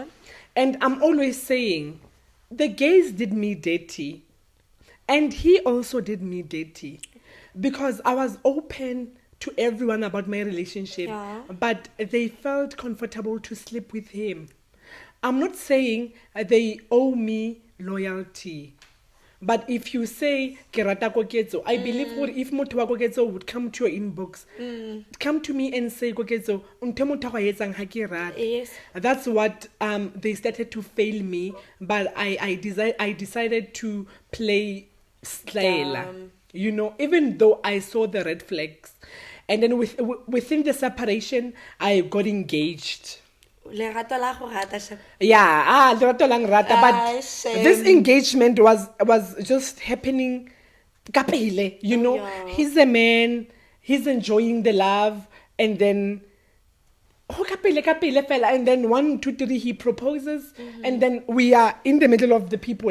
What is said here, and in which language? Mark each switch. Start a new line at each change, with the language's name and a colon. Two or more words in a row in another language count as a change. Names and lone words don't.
English: And I'm always saying, the gays did me dirty, and he also did me dirty, because I was open to everyone about my relationship, but they felt comfortable to sleep with him. I'm not saying they owe me loyalty, but if you say
Tswana: ke rata
English: Koketso, I believe that if
Tswana: motho wa
English: Koketso would come to your inbox, come to me and say,
Tswana: Koketso, ntho motho wa etsang ha ke rata.
English: Yes. That's what they started to fail me, but I decided to play Slayla. You know, even though I saw the red flags. And then within the separation, I got engaged.
Tswana: Lerato la go rata sha. Yeah, lerato lang rata,
English: but shame. this engagement was just happening kapele, you know. Yeah. He's a man, he's enjoying the love, and then
Tswana: kapele fella,
English: and then 1, 2, 3 he proposes, and then we are in the middle of the people.